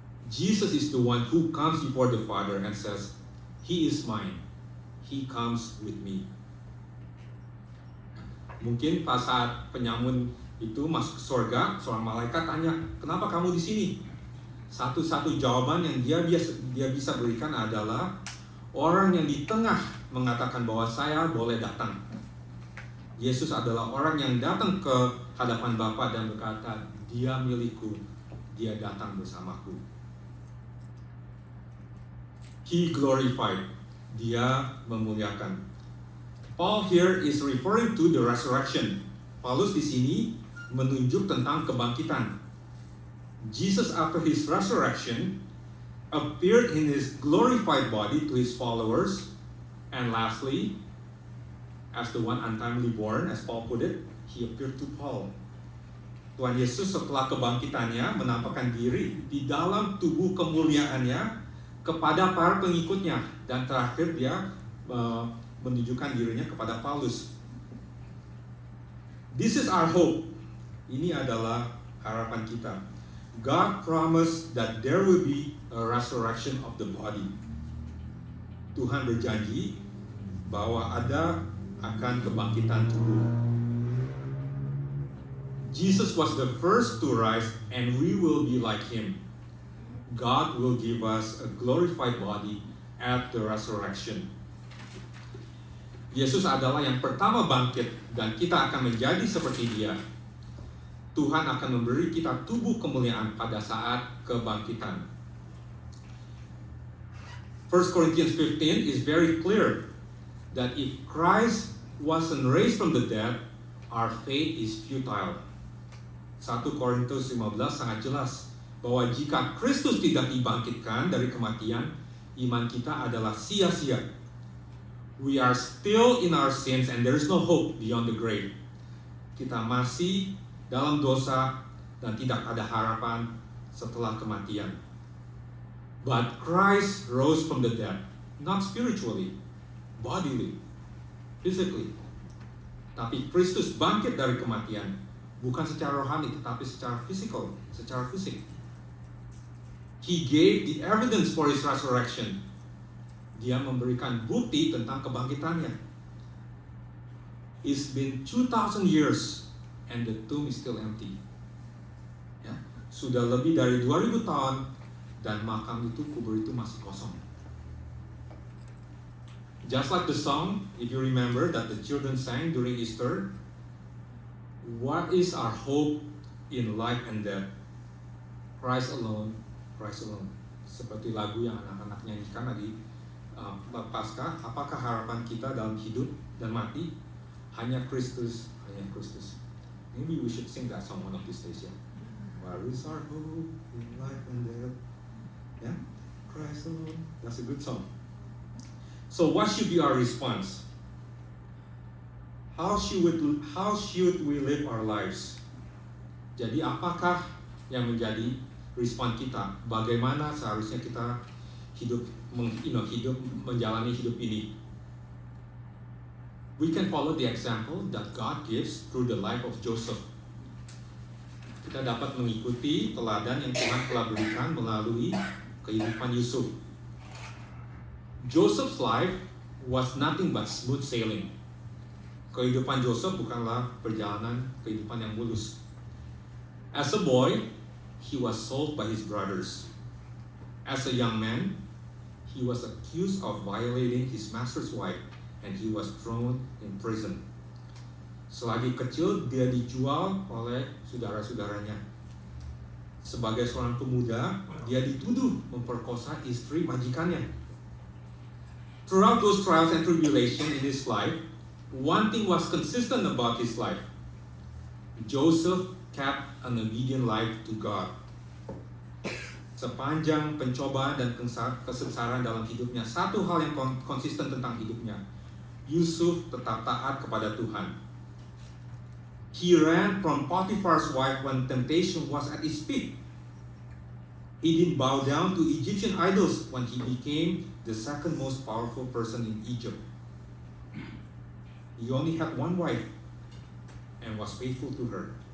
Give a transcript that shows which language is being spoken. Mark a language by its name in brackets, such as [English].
[English] Jesus is the one who comes before the Father and says, "He is mine. He comes with me." [Indonesian] Mungkin pas saat penyamun itu masuk ke surga, seorang malaikat tanya, "Kenapa kamu di sini?" Satu-satu jawaban yang dia bisa berikan adalah, orang yang di tengah mengatakan bahwa saya boleh datang. Yesus adalah orang yang datang ke hadapan Bapa dan berkata, "Dia milikku, Dia datang bersamaku." [English] He glorified. [Indonesian] Dia memuliakan. [English] Paul here is referring to the resurrection. [Indonesian] Paulus di sini menunjuk tentang kebangkitan. [English] Jesus after his resurrection appeared in his glorified body to his followers. And lastly, as the one untimely born, as Paul put it, he appeared to Paul. [Indonesian] Tuhan Yesus setelah kebangkitannya menampakkan diri di dalam tubuh kemuliaannya kepada para pengikutnya. Dan terakhir dia menunjukkan dirinya kepada Paulus. [English] This is our hope. [Indonesian] Ini adalah harapan kita. [English] God promised that there will be a resurrection of the body. [Indonesian] Tuhan berjanji bahwa akan kebangkitan tubuh. [English] Jesus was the first to rise and we will be like him. God will give us a glorified body at the resurrection. [Indonesian] Yesus adalah yang pertama bangkit dan kita akan menjadi seperti dia. Tuhan akan memberi kita tubuh kemuliaan pada saat kebangkitan. [English] 1 Corinthians 15 is very clear that if Christ wasn't raised from the dead, our faith is futile. [Indonesian] 1 Korintus 15 sangat jelas bahwa jika Kristus tidak dibangkitkan dari kematian, iman kita adalah sia-sia. [English] We are still in our sins and there is no hope beyond the grave. [Indonesian] Kita masih dalam dosa dan tidak ada harapan setelah kematian. [English] But Christ rose from the dead, not spiritually, bodily, physically. [Indonesian] Tapi Kristus bangkit dari kematian, bukan secara rohani tetapi secara physical, secara fisik. [English] He gave the evidence for his resurrection. [Indonesian] Dia memberikan bukti tentang kebangkitannya. [English] It's been 2,000 years and the tomb is still empty. [Indonesian] Ya, sudah lebih dari 2000 tahun dan makam itu, kubur itu masih kosong. [English] Just like the song, if you remember, that the children sang during Easter, what is our hope in life and death? Christ alone, Christ alone. [Indonesian] Seperti lagu yang anak-anak nyanyikan lagi Paskah, apakah harapan kita dalam hidup dan mati? Hanya Kristus, hanya Kristus. [English] Maybe we should sing that song one of these days, yeah. Where is our hope in life and death? Yeah, Christ alone. That's a good song. So what should be our response? How should we live our lives? [Indonesian] Jadi apakah yang menjadi respon kita? Bagaimana seharusnya kita hidup menjalani hidup ini? [English] We can follow the example that God gives through the life of Joseph. [Indonesian] Kita dapat mengikuti teladan yang Tuhan telah berikan melalui kehidupan Yusuf. [English] Joseph's life was nothing but smooth sailing. [Indonesian] Kehidupan Joseph bukanlah perjalanan kehidupan yang mulus. [English] As a boy, he was sold by his brothers. As a young man, he was accused of violating his master's wife and he was thrown in prison. [Indonesian] Selagi kecil, dia dijual oleh saudara-saudaranya. Sebagai seorang pemuda, dia dituduh memperkosa istri majikannya. [English] Throughout those trials and tribulations in his life, one thing was consistent about his life. Joseph kept an obedient life to God. [Indonesian] Sepanjang pencobaan dan kesengsaraan dalam hidupnya, satu hal yang konsisten tentang hidupnya, Yusuf tetap taat kepada Tuhan. [English] He ran from Potiphar's wife when temptation was at its peak. He didn't bow down to Egyptian idols when he became the second most powerful person in Egypt. He only had one wife and was faithful to her.